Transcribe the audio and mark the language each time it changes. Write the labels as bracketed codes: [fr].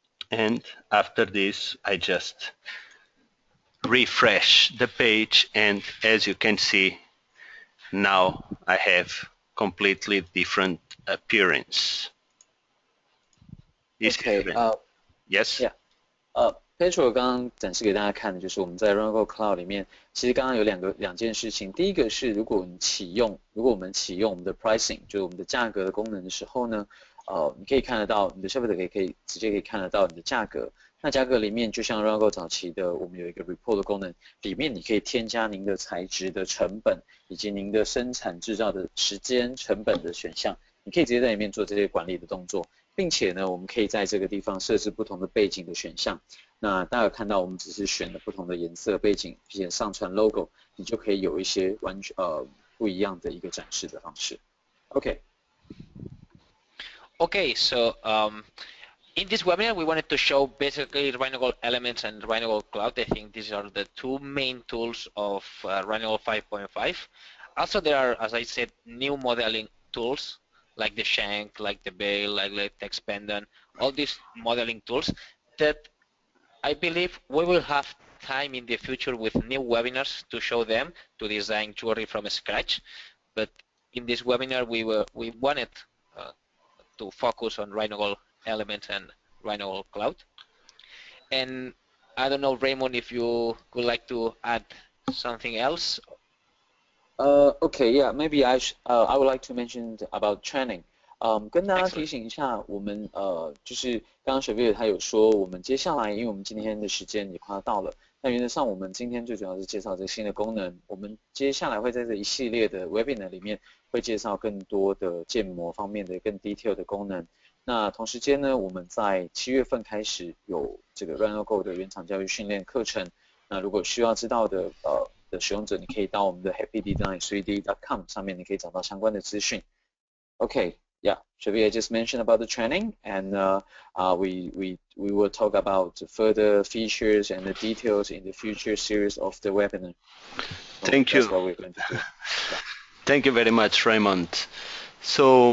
[en] and after this I just refresh the page, and as you can see, now I have completely different appearance. Yes. [zh] Pedro 刚刚展示给大家看的就是我们在 RhinoGold Cloud 里面，其实刚刚有两件事情。第一个是如果我们启用我们的 pricing， 就是我们的价格的功能的时候呢，你可以看得到你的消费者可以直接看得到你的价格。那价格里面就像 RhinoGold 早期的，我们有一个 report 的功能，里面你可以添加您的材质的成本以及您的生产制造的时间成本的选项，你可以直接在里面做这些管理的动作，并且呢，我们可以在这个地方设置不同的背景的选项。那大家有看到我们只是选了不同的颜色背景，并且上传 logo， 你就可以有一些完全不一样的一个展示的方式。 OK. [en] Okay, so in this webinar, we wanted to show basically RhinoGold Elements and RhinoGold Cloud. I think these are the two main tools of RhinoGold 5.5. Also, there are, as I said, new modeling tools like the shank, like the bail, like the text pendant, all these modeling tools that I believe we will have time in the future with new webinars to show them, to design jewelry from scratch. But in this webinar, we wanted to focus on RhinoGold Elements and RhinoGold Cloud. And I don't know, Raymond, if you would like to add something else. Okay, yeah, maybe I would like to mention about training. [zh] 跟大家提醒一下，我们就是刚刚Xavier他有说，我们接下来因为我们今天的时间也快要到了，那原则上我们今天最主要是介绍这个新的功能，我们接下来会在这一系列的 webinar 里面会介绍更多的建模方面的更 detail 的功能。那同时间呢，我们在7月份开始有这个 RhinoGold 的原厂教育训练课程。那如果需要知道的使用者，你可以到我们的 happydesign3d.com 上面，你可以找到相关的资讯。 [en] Okay, yeah, Xavier just mentioned about the training, and we will talk about further features and the details in the future series of the webinar. So Thank you. That's what we're going to do. Yeah. Thank you very much, Raymond. So